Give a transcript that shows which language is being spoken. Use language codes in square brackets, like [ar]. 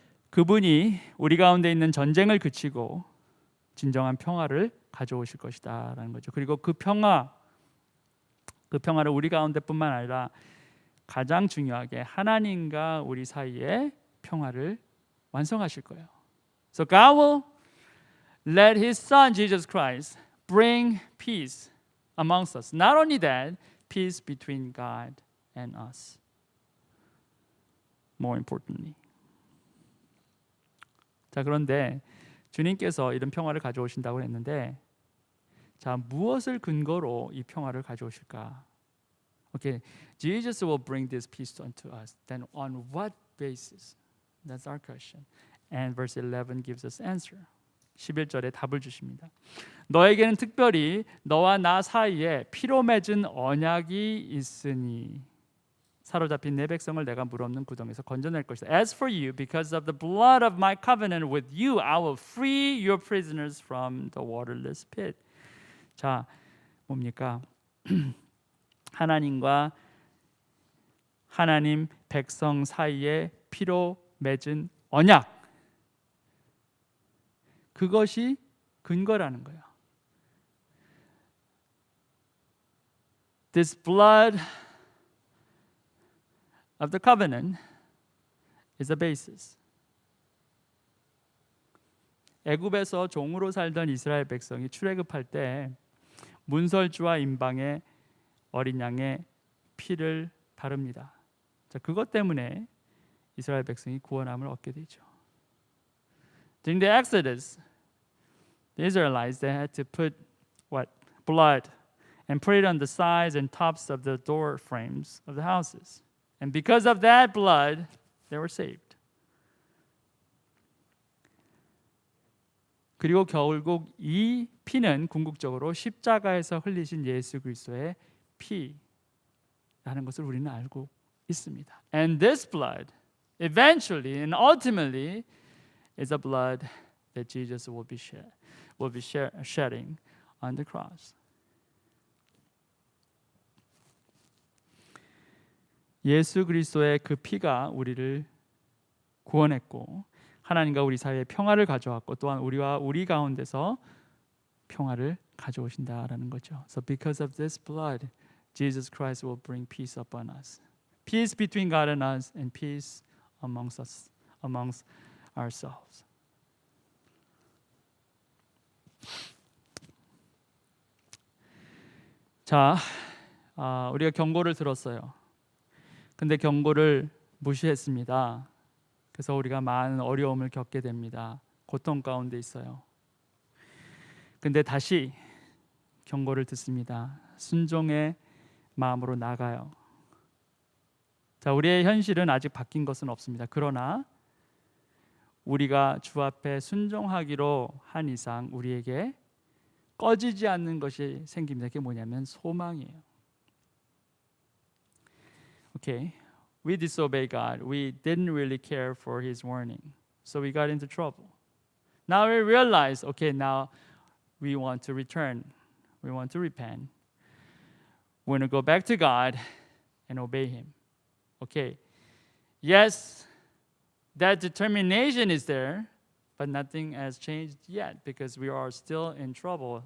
[ko] 그분이 우리 가운데 있는 전쟁을 그치고 진정한 평화를 가져오실 것이다라는 거죠. 그리고 그 평화를 우리 가운데뿐만 아니라 가장 중요하게 하나님과 우리 사이에 평화를 완성하실 거예요. [en] So God will let His Son Jesus Christ bring peace amongst us. Not only that, peace between God and us. More importantly. [ko] 자, 그런데 주님께서 이런 평화를 가져오신다고 했는데, 자, 무엇을 근거로 이 평화를 가져오실까? [en] Okay, Jesus will bring this peace unto us. Then on what basis? That's our question. And verse 11 gives us answer. [ko] 11절에 답을 주십니다. 너에게는 특별히 너와 나 사이에 피로 맺은 언약이 있으니 사로잡힌 내 백성을 내가 물없는 구덩이에서 건져낼 것이다. [en] As for you, because of the blood of my covenant with you, I will free your prisoners from the waterless pit. [ko] 자, 뭡니까? 하나님과 하나님 백성 사이에 피로 맺은 언약, 그것이 근거라는 거예요. [en] This blood of the covenant is the basis. [ko] 애굽에서 종으로 살던 이스라엘 백성이 출애굽할 때 문설주와 임방의 어린 양의 피를 바릅니다. 자, 그것 때문에 이스라엘 백성이 구원함을 얻게 되죠. [en] During the Exodus, the Israelites they had to put blood and put it on the sides and tops of the door frames of the houses. And because of that blood, they were saved. [ko] 그리고 결국 이 피는 궁극적으로 십자가에서 흘리신 예수 그리스도의 피라는 것을 우리는 알고 있습니다. [en] And this blood, eventually and ultimately, is the blood that Jesus will be shedding on the cross. [ko] 예수 그리스도의 그 피가 우리를 구원했고 하나님과 우리 사이에 평화를 가져왔고 또한 우리와 우리 가운데서 평화를 가져오신다라는 거죠. [en] So because of this blood, Jesus Christ will bring peace upon us. Peace between God and us and peace amongst us, amongst ourselves. [ko] 자, 우리가 경고를 들었어요. 근데 경고를 무시했습니다. 그래서 우리가 많은 어려움을 겪게 됩니다. 고통 가운데 있어요. 근데 다시 경고를 듣습니다. 순종의 마음으로 나가요. 자, 우리의 현실은 아직 바뀐 것은 없습니다. 그러나 우리가 주 앞에 순종하기로 한 이상 우리에게 꺼지지 않는 것이 생깁니다. 그게 뭐냐면 소망이에요. [en] Okay, we disobeyed God. We didn't really care for His warning, so we got into trouble. Now we realize, okay, now we want to return. We want to repent. We want to go back to God and obey Him. Okay, yes, that determination is there, but nothing has changed yet because we are still in trouble.